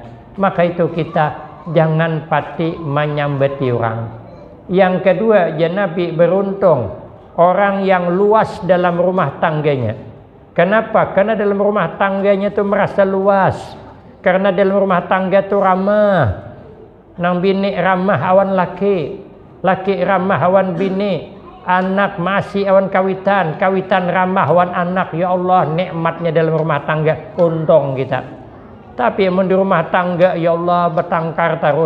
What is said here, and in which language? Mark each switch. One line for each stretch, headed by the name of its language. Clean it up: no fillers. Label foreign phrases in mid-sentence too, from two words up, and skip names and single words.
Banjar: Maka itu kita jangan pati menyambati orang.
Indonesian: Yang kedua, ya Nabi beruntung orang yang luas dalam rumah tangganya. Kenapa? Karena dalam rumah tangganya itu merasa luas. Karena dalam rumah tangga itu ramah.
Banjar: Nang bini ramah awan laki, laki ramah awan bini, anak masih awan kawitan, kawitan ramah awan anak.
Arabic: Ya Allah,
Indonesian: nikmatnya dalam rumah tangga, untung kita.
Banjar: Tapi mun di rumah tangga
Arabic: ya Allah
Banjar: bertengkar terus.